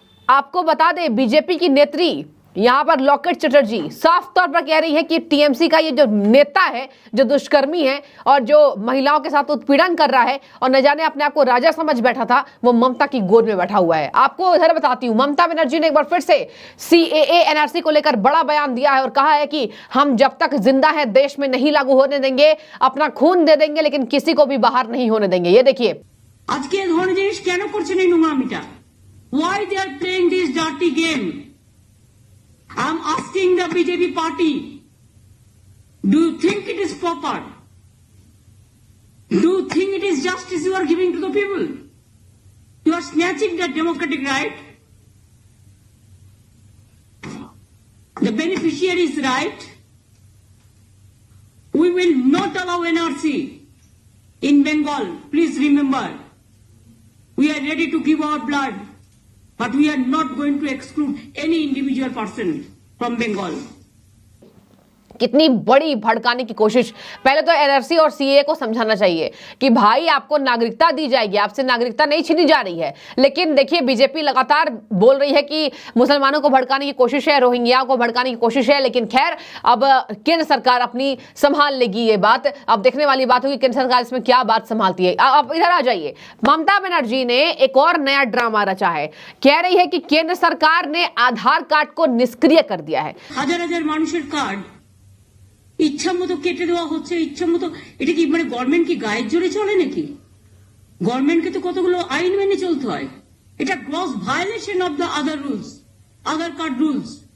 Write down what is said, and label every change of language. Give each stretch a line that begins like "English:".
Hindi: आपको बता दें, बीजेपी की नेत्री यहां पर लॉकेट चटर्जी साफ तौर पर कह रही है कि टीएमसी का ये जो नेता है, जो दुष्कर्मी है और जो महिलाओं के साथ उत्पीड़न कर रहा है और न जाने अपने आप को राजा समझ बैठा था, वो ममता की गोद में बैठा हुआ है। आपको इधर बताती हूं, ममता बनर्जी ने एक बार फिर से सीएए एनआरसी को लेकर बड़ा बयान दिया है और कहा है कि हम जब तक जिंदा है देश में नहीं लागू होने देंगे, अपना खून दे देंगे, लेकिन किसी को भी बाहर नहीं होने देंगे। ये देखिए, आज के
Bangla: ধরনের জিনিস কেন করছেন এই নোংরামিটা?
English: Why they are playing this dirty game? I'm asking the BJP party, do you think it is proper? Do you think it is justice you are giving to the people? You are snatching their democratic right. The beneficiaries' right. We will not allow NRC in Bengal. Please remember, we are ready to give our blood, but we are not going to exclude any individual person from Bengal.
Hindi: कितनी बड़ी भड़काने की कोशिश। पहले तो NRC और CAA को समझाना चाहिए कि भाई, आपको नागरिकता दी जाएगी, आपसे नागरिकता नहीं छीनी जा रही है। लेकिन देखिए, बीजेपी लगातार बोल रही है कि मुसलमानों को भड़काने की कोशिश है, रोहिंग्या को भड़काने की कोशिश है। लेकिन खैर, अब केंद्र सरकार अपनी संभाल लेगी ये बात। अब देखने वाली बात होगी केंद्र सरकार इसमें क्या बात संभालती है। अब इधर आ जाइए, ममता बनर्जी ने एक और नया ड्रामा रचा है। कह रही है कि केंद्र सरकार ने आधार कार्ड को निष्क्रिय कर दिया है। हजार हजार
Bangla: মানুষের কার্ড ইচ্ছা মতো কেটে দেওয়া হচ্ছে, ইচ্ছা মতো। এটা কি মানে গভর্নমেন্ট কি গায়ের জোরে চলে নাকি? গভর্নমেন্টকে তো কতগুলো আইন মেনে চলতে হয়। এটা gross violation of the other rules, Aadhaar card rules.